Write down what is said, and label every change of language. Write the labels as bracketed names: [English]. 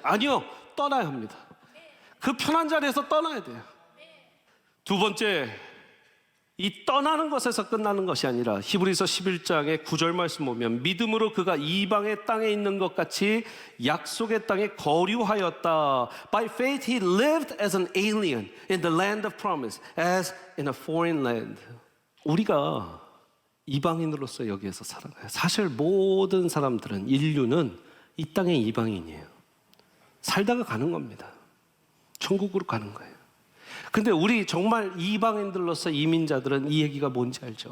[Korean] 아니요, 떠나야 합니다. 그 편한 자리에서 떠나야 돼요. 두 번째, 이 떠나는 것에서 끝나는 것이 아니라 히브리서 11장의 9절 말씀 보면 믿음으로 그가 이방의 땅에 있는 것 같이 약속의 땅에 거류하였다. [English] By faith he lived as an alien in the land of promise, as in a foreign land. [Korean] 우리가 이방인으로서 여기에서 살아가요. 사실 모든 사람들은, 인류는 이 땅의 이방인이에요. 살다가 가는 겁니다. 천국으로 가는 거예요. 근데 우리 정말 이방인들로서 이민자들은 이 얘기가 뭔지 알죠?